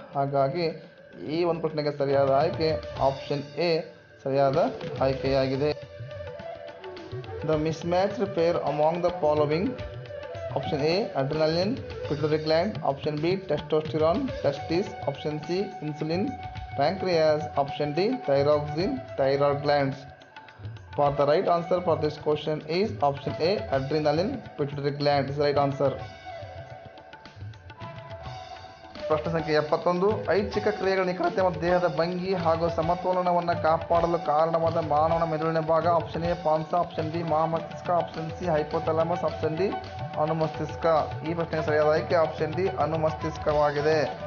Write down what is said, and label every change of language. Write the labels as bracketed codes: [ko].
[kn] ಹಾಗಾಗಿ ಈ ಒಂದು ಪ್ರಶ್ನೆಗೆ ಸರಿಯಾದ ಆಯ್ಕೆ ಆಪ್ಷನ್ ಎ ಸರಿಯಾದ ಆಯ್ಕೆಯಾಗಿದೆ. [en] The mismatched pair among the following. Option A adrenaline pituitary gland, option B testosterone testis, option C insulin pancreas, option D thyroxine thyroid glands. For the right answer for this question is option A adrenaline pituitary gland is the right answer. [kn] ಪ್ರಶ್ನೆ ಸಂಖ್ಯೆ 71. ಐಚ್ಛಿಕ ಕ್ರಿಯೆಗಳ ನಿಖರತೆ ಮತ್ತು ದೇಹದ ಭಂಗಿ ಹಾಗೂ ಸಮತೋಲನವನ್ನು ಕಾಪಾಡಲು ಕಾರಣವಾದ ಮಾನವನ ಮೆದುಳಿನ ಭಾಗ. Option A ಪಾನ್ಸ, option B ಮಹಾಮಸ್ತಿಷ್ಕ, option C hypothalamus, option D ಅನುಮಸ್ತಿಷ್ಕ. ಈ ಪ್ರಶ್ನೆಗೆ ಸರಿಯಾದ ಆಯ್ಕೆ ಆಪ್ಷನ್ ಡಿ ಅನುಮಸ್ತಿಷ್ಕವಾಗಿದೆ.